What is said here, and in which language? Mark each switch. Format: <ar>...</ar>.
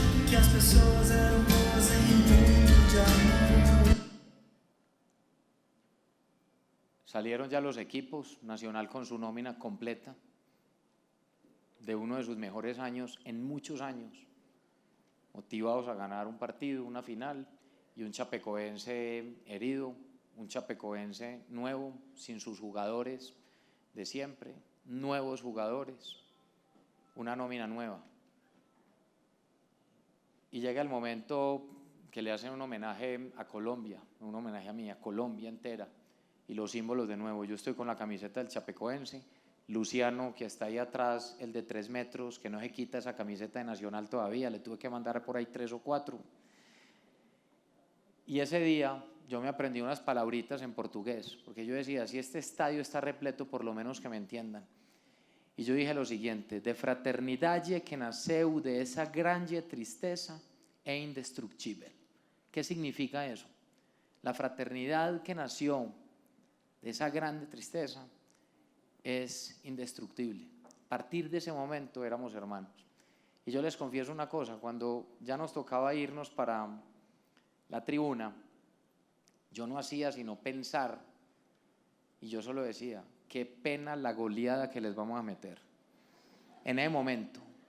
<pt>Que as pessoas eram boas em mundo de amor.</pt> <es>Salieron ya los equipos, Nacional con su nómina completa de uno de sus mejores años en muchos años, motivados a ganar un partido, una final, y un chapecoense herido, un chapecoense nuevo, sin sus jugadores de siempre, nuevos jugadores, una nómina nueva. Y llega el momento que le hacen un homenaje a Colombia, un homenaje a mí, a Colombia entera, y los símbolos de nuevo. Yo estoy con la camiseta del Chapecoense, Luciano, que está ahí atrás, el de 3 metros, que no se quita esa camiseta de Nacional todavía, le tuve que mandar por ahí 3 o 4. Y ese día yo me aprendí unas palabritas en portugués, porque yo decía, si este estadio está repleto, por lo menos que me entiendan. Y yo dije lo siguiente:</es> <pt>de fraternidade que nasceu de esa grande tristeza é indestructível.</pt> <es>¿Qué significa eso? La fraternidad que nació de esa grande tristeza es indestructible. A partir de ese momento éramos hermanos. Y yo les confieso una cosa, cuando ya nos tocaba irnos para la tribuna, yo no hacía sino pensar, y yo solo decía, qué pena la goleada que les vamos a meter en ese momento.</es>